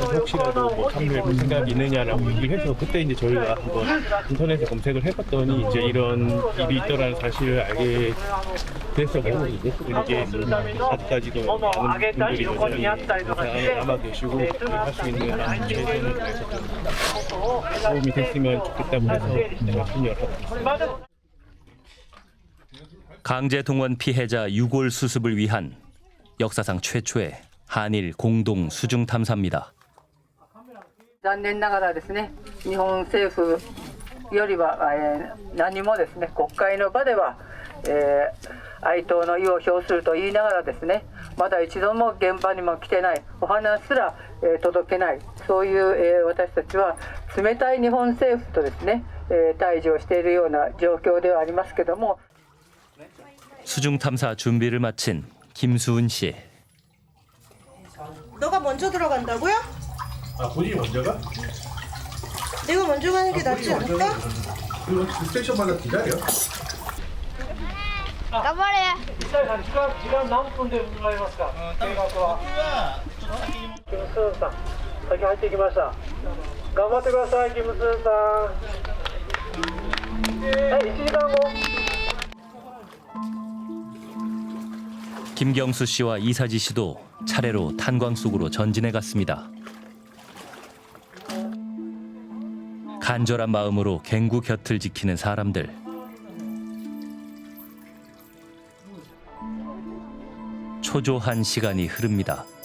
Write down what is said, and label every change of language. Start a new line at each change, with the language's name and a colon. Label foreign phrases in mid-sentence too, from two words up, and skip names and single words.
Korean: 혹시라도 참여해볼 생각이 있느냐라고 얘기를 해서 그때 이제 저희가 한번 인터넷에 검색을 해봤더니 이제 이런 일이 있더라는 사실을 알게 됐었고, 이게 아직까지도 많은 분들이 여전히 남아 계시고 할 수 있는 최선을 다해서 도움이 됐으면 좋겠다고 해서 참여를 하고 있습니다. 강제 동원 피해자 유골 수습을 위한 역사상 최초의 한일 공동 수중 탐사입니다.
Japanese: 残念ながらですね、日本政府よりは、何もですね、国会の場では、哀悼の意を表すると言いながらですね、まだ一度も現場にも来てない、お花すら、届けない、 そういう、私たちは冷たい日本政府とですね、対峙をしているような状況ではありますけども。
Korean: 수중 탐사 준비를 마친 김수은 씨. 너가 먼저 들어간다고요? 아, 본인이 먼저가? 내가 먼저 가는 게 낫지 않을까? 그럼 스테이션마다 기다려.
Japanese: 시간 何分で向かいますか？計画は。キムスンさん、先入ってきました。頑張ってください、キムスンさん。はい、1時間後。
Korean: 김경수 씨와 이사지 씨도 차례로 탄광 속으로 전진해 갔습니다. 간절한 마음으로 갱구 곁을 지키는 사람들. 초조한 시간이 흐릅니다.